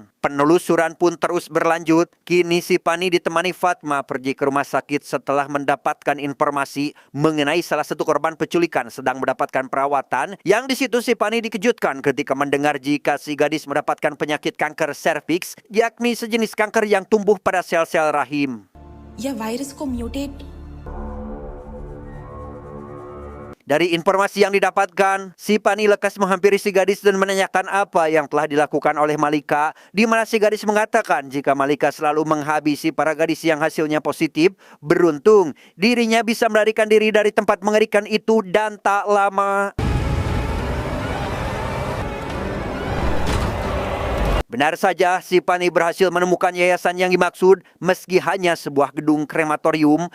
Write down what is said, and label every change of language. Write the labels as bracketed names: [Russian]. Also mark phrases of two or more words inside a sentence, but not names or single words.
[Indonesian] Penelusuran pun terus berlanjut. Kini si Pani ditemani Fatma pergi ke rumah sakit setelah mendapatkan informasi mengenai salah satu korban penculikan sedang mendapatkan perawatan. Yang di situ si Pani dikejutkan ketika mendengar jika si gadis mendapatkan penyakit kanker serviks, yakni sejenis kanker yang tumbuh pada sel-sel rahim. [Hindi] या वायरस को म्यूटेट [Indonesian] Dari informasi yang didapatkan, si Pani lekas menghampiri si gadis dan menanyakan apa yang telah dilakukan oleh Malika, di mana si gadis mengatakan jika Malika selalu menghabisi para gadis yang hasilnya positif. Beruntung, dirinya bisa melarikan diri dari tempat mengerikan itu dan tak lama benar saja, si Pani berhasil menemukan yayasan yang dimaksud meski hanya sebuah gedung krematorium.